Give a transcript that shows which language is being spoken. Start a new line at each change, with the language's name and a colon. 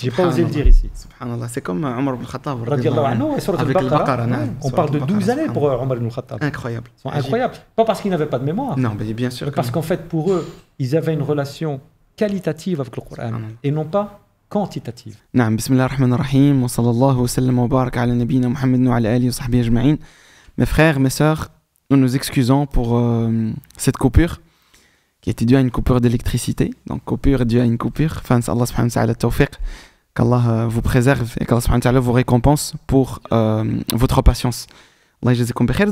French: J'ai pas osé le dire ici. Subhanallah, c'est comme Omar ibn Khattab. Radiallahu anhu, et sur Avec le Baqara, on parle de 12 années pour Omar ibn Khattab. Incroyable. Ils sont incroyables. Pas parce qu'ils n'avaient pas de mémoire. Non, mais bien sûr. Mais parce qu'en fait, pour eux, ils avaient une relation qualitative avec le Coran et non pas quantitative.
Arabic: نعم بسم الله الرحمن الرحيم وصلى الله وسلم وبارك على نبينا محمد وعلى آله وصحبه أجمعين.
French: Mes frères, mes sœurs, nous nous excusons pour cette coupure qui était due à une coupure d'électricité. Donc coupure due à une coupure. Enfin, Allah subhanahu wa ta'ala tawfiq, qu'Allah vous préserve et qu'Allah subhanahu wa ta'ala vous récompense pour votre patience.
Arabic: Allah jazakum bi khair.